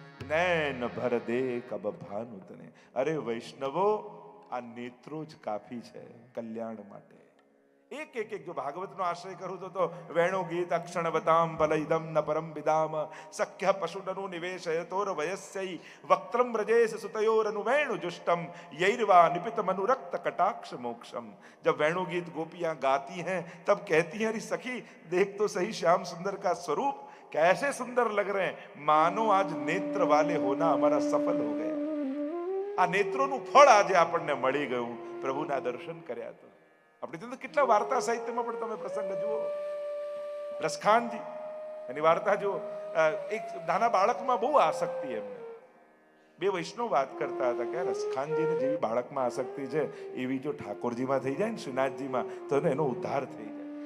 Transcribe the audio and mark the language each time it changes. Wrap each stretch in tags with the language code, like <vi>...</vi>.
<gu>નૈન ભર દે કબ ભાનુ તને. અરે વૈષ્ણવો, આ નેત્રો જ કાફી છે કલ્યાણ માટે. એક એક એક જો ભાગવતનો આશ્રય કરું તો</gu> <sa>વેણુ ગીત અક્ષણવતામ બલઈદમ ન પરમ વિદામ સખ્ય પશુનુ નિવેશયતોર વયસ્યૈ વક્ત્રમ વ્રજેશ સુતયોરનુ વેણુ जुष्टम यैर्वा निपित मनुरक्त कटाक्ष मोक्षम.</sa> <hi>जब वेणु गीत गोपियां गाती हैं तब कहती हैं, अरे सखी देख तो सही श्याम सुंदर का स्वरूप कैसे सुंदर लग रहे हैं, मानो आज नेत्र वाले होना हमारा सफल हो गया.</hi> <gu>આ નેત્રોનું ફળ આજે આપણને મળી ગયું, પ્રભુના દર્શન કર્યા તો. આપણે તો કેટલા વાર્તા સાહિત્યમાં પણ તમે પ્રસંગ જુઓ, રસખાનજી એની વાર્તા જુઓ. એક નાના બાળકમાં બહુ આસક્તિ એમને. બે વૈષ્ણવ વાત કરતા હતા કે રસખાનજીને જેવી બાળકમાં આસક્તિ છે એવી જો ઠાકોરજીમાં થઈ જાય ને, શ્રીનાથજીમાં, તો એનો ઉદ્ધાર થઈ જાય.</gu>